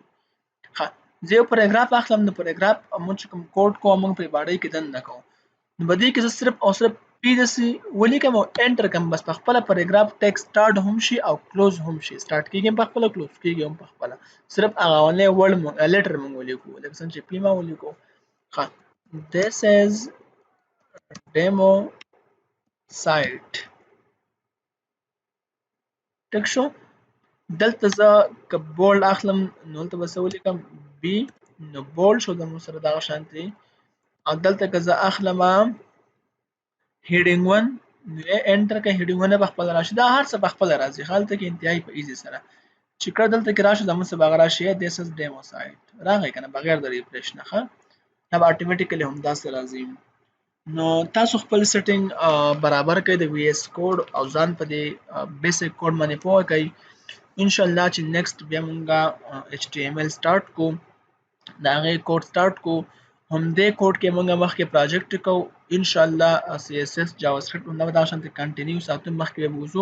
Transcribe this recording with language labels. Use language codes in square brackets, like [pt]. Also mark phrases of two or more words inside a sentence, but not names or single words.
[ps] ښه زه یو پاراګراف اخلم، نو پاراګراف مونږ چې کوم کوډ کوو مونږ پرې باډۍ کې دننه کوو، نو په دې کې زه صرف او صرف پی داسې ولیکم او انټر کړم، بس په خپله [en] paragraph text start [ps] هم شي او کلوز هم شي، سټارټ کیږي هم په خپله، کلوز کیږي هم په خپله، صرف هغه اولنی [en] word letter [ps] مونږ ولیکو، لکه څنګه چې پی ما ولیکو. [en] ښه this is demo site. [ps] ټیک شو، دلته زه که بولډ اخلم نو دلته به څه ولیکم، بی، نو بولډ شو زموږ سره دغه شانتې. او دلته که زه اخلم هیډینګ 1 نو انټر کړئ، هیډینګ 1 به خپله راشي، دا هر څه په خپله راځي، هلته کې انتهایي په ایزي سره چې کله دلته کې راشي زموږ سره به هغه راشي [en] this is demo site، [ps] راغی که نه بغیر د ریفریش نه، ښه دا به اټومیټیکلی همداسې راځي. نو تاسو خپل سیټینګ برابر کړئ د وی ایس کوډ او ځان په دې [en] basic code [ps] باندې پوه کړئ. [ar] ان شاء الله [ps] چې نیکسټ بیا مونږه ایچ ټي ایم ایل سٹارټ کو، دا هغې [en] code start [ps] کو، همدې کوډ کې مونږه مخکې پراجیکټ کوو [ar] ان شاء الله، [ps] سی ایس ایس جاوا سکرپټ همدا دغه شانتې کنټینیو ساتو، مخکې به وځو.